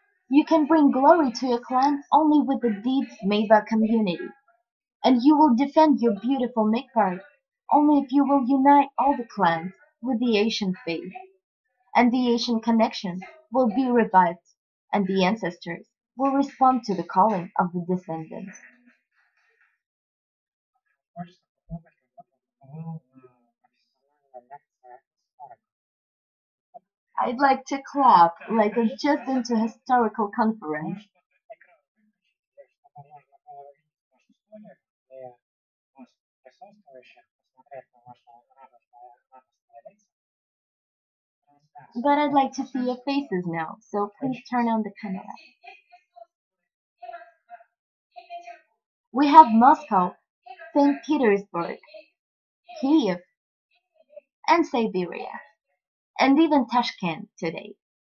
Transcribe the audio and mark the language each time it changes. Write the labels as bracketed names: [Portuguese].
[English] You can bring glory to a clan only with the deeds made by community, and you will defend your beautiful Midgard only if you will unite all the clans with the Asian faith, and the Asian connection will be revived, and the ancestors will respond to the calling of the descendants. [Russian] Хочется попробовать, как будто бы профессиональная лекция историка. [English] I'd like to clap like I just into a historical conference. [Russian] Может, экран выключить, чтобы можно было видеть вашу студию, и вас, присутствующих, посмотреть на ваши радостные лица. Трансляцию. [English] But I'd like to see your faces now, so please turn on the camera. We have Moscow, St. Petersburg, Kiev, and Siberia, and even Tashkent today.